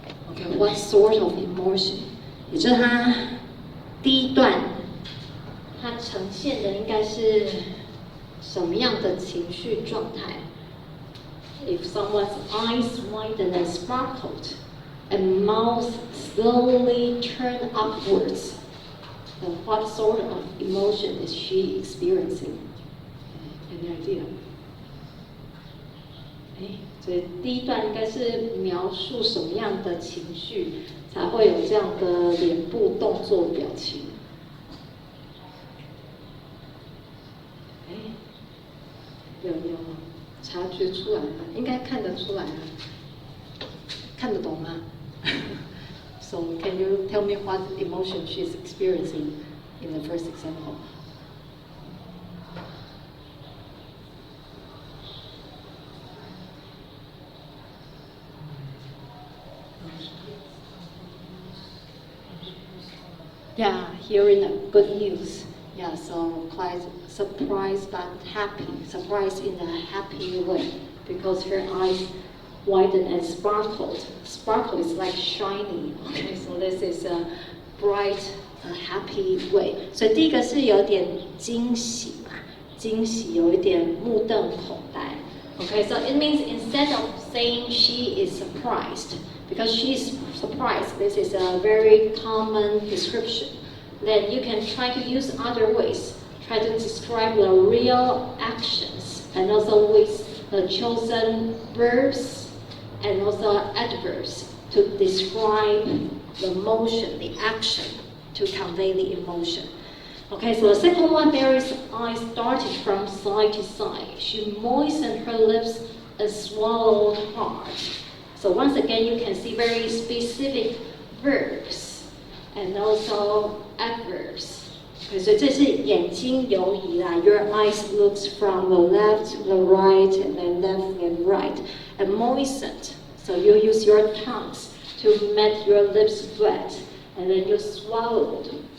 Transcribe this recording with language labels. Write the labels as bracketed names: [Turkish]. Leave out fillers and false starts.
[English] Okay, what sort of emotion? [Chinese] 也就是它第一段，它呈现的应该是什么样的情绪状态 ？ [English] If someone's eyes widened and sparkled, and mouth slowly turned upwards, then what sort of emotion is she experiencing? Any idea? [Chinese] 所以第一段应该是描述什么样的情绪才会有这样的脸部动作表情？有察觉出来吗？应该看得出来啊，看得懂吗？ [English] So can you tell me what emotion she is experiencing in the first example? Yeah, hearing the good news. Yeah, so quite surprised but happy. Surprised in a happy way because her eyes widened and sparkled. Sparkle is like shiny. Okay, so this is a bright, happy way. [Chinese] 所以第一个是有点惊喜嘛，惊喜有一点目瞪口呆。 [English] Okay, so it means instead of saying she is surprised, because she is surprised, this is a very common description. Then you can try to use other ways. Try to describe the real actions and also with the chosen verbs and also adverbs to describe the motion, the action, to convey the emotion. Okay, so the second one, Mary's eyes darted from side to side. She moistened her lips and swallowed hard. So once again, you can see very specific verbs and also adverbs. Okay, so [Chinese] 这是眼睛游移啦. [English] Your eyes looks from the left to the right and then left and right. And moistened. So you use your tongues to make your lips wet. And then you swallowed.